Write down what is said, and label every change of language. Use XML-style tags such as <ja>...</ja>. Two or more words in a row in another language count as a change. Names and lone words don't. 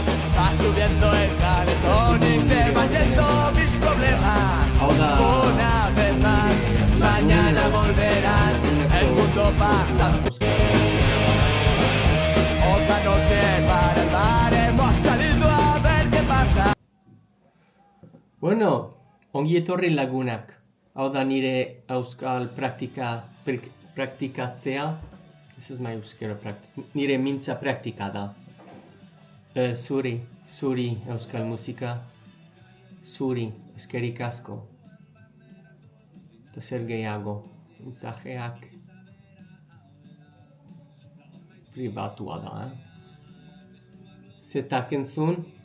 <es>Va subiendo el calentón y se van yendo mis problemas. Una vez más, mañana volverán. El mundo pasa. Otra noche para el bar hemos salido a ver qué pasa.</es> <eu>Bueno, ongi etorri lagunak. Hau da nire euskal praktikatzea.</eu> <en>This is my</en> <eu>euskera praktika. Nire mintza praktika da. Zuri euskal musika. Zuri, eskerik asko. Eta zer gehiago. Mensajeak. Pribatua da, Zetak entzun.</eu>